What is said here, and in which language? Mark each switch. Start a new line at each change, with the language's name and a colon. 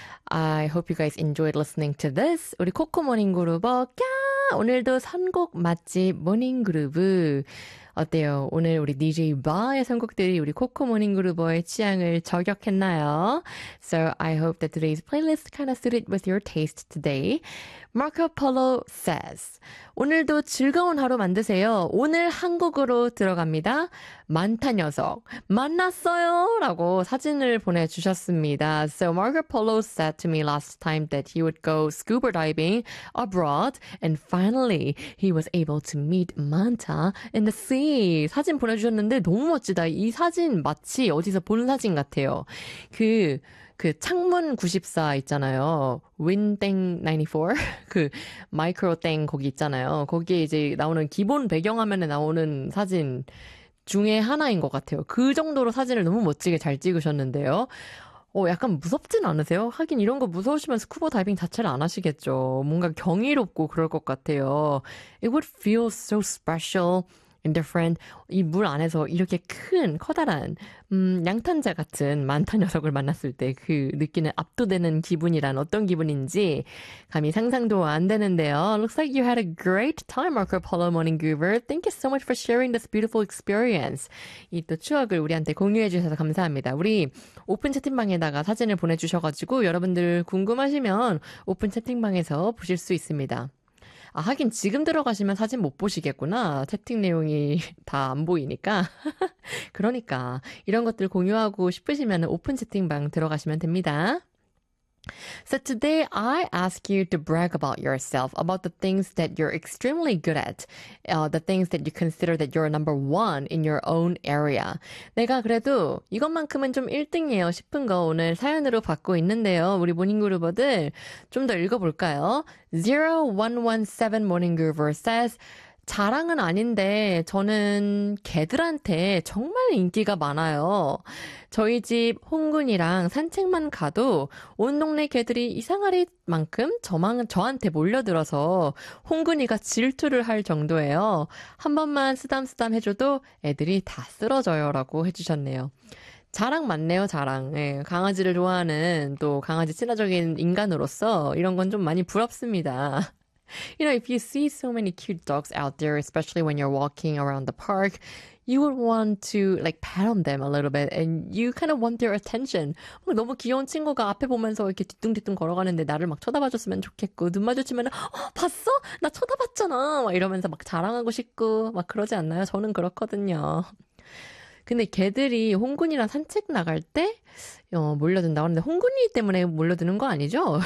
English: I hope you guys enjoyed listening to this.
Korean: 우리 코코 모닝 그루버, 꺄! 오늘도 선곡 맛집 모닝 그루브. 어때요? 오늘 우리 DJ Ba의 선곡들이 우리 코코 모닝 그루버의 취향을 저격했나요?
English: So I hope that today's playlist kind of suited with your taste today.
Korean: Marco Polo says, 오늘도 즐거운 하루 만드세요. 오늘 한국으로 들어갑니다. 많다 녀석, 만났어요! 라고 사진을 보내주셨습니다.
English: So Marco Polo said to me last time that he would go scuba diving abroad, and finally he was able to meet Manta in the sea.
Korean: 사진 보내주셨는데 너무 멋지다. 이 사진 마치 어디서 본 사진 같아요. 그 창문 94 있잖아요. 윈땡 94. 그 마이크로 땡 거기 있잖아요. 거기에 이제 나오는 기본 배경화면에 나오는 사진 중에 하나인 것 같아요. 그 정도로 사진을 너무 멋지게 잘 찍으셨는데요. 약간 무섭진 않으세요? 하긴 이런 거 무서우시면 스쿠버 다이빙 자체를 안 하시겠죠. 뭔가 경이롭고 그럴 것 같아요.
English: It would feel so special. Indifferent.
Korean: 이물 안에서 이렇게 큰 커다란 양탄자 같은 많다 녀석을 만났을 때그 느끼는 압도되는 기분이란 어떤 기분인지 감히 상상도 안 되는데요.
English: Looks like you had a great time, Marco Polo Morning Goober. Thank you so much for sharing this beautiful experience.
Korean: 이또 추억을 우리한테 공유해 주셔서 감사합니다. 우리 오픈 채팅방에다가 사진을 보내주셔가지고 여러분들 궁금하시면 오픈 채팅방에서 보실 수 있습니다. 아, 하긴 지금 들어가시면 사진 못 보시겠구나. 채팅 내용이 다안 보이니까. 그러니까 이런 것들 공유하고 싶으시면 오픈 채팅방 들어가시면 됩니다.
English: So today I ask you to brag about yourself, about the things that you're extremely good at, the things that you consider that you're number one in your own area.
Korean: 내가 그래도 이것만큼은 좀 1등이에요 싶은 거 오늘 사연으로 받고 있는데요. 우리 모닝그루버들 좀더 읽어볼까요? 0117 모닝그루버 says, 자랑은 아닌데 저는 개들한테 정말 인기가 많아요. 저희 집 홍군이랑 산책만 가도 온 동네 개들이 이상할 만큼 저한테 몰려들어서 홍군이가 질투를 할 정도예요. 한 번만 쓰담쓰담 해줘도 애들이 다 쓰러져요라고 해주셨네요. 자랑 맞네요, 자랑. 예, 강아지를 좋아하는 또 강아지 친화적인 인간으로서 이런 건좀 많이 부럽습니다.
English: You know, if you see so many cute dogs out there, especially when you're walking around the park, you would want to like pat on them a little bit, and you kind of want their attention.
Korean: 너무 귀여운 친구가 앞에 보면서 이렇게 뒤뚱뒤뚱 걸어가는데 나를 막 쳐다봐줬으면 좋겠고 눈 마주치면 봤어? 나 쳐다봤잖아. 막 이러면서 막 자랑하고 싶고 막 그러지 않나요? 저는 그렇거든요. 근데 개들이 홍군이랑 산책 나갈 때 몰려든다고 하는데 홍군이 때문에 몰려드는 거 아니죠?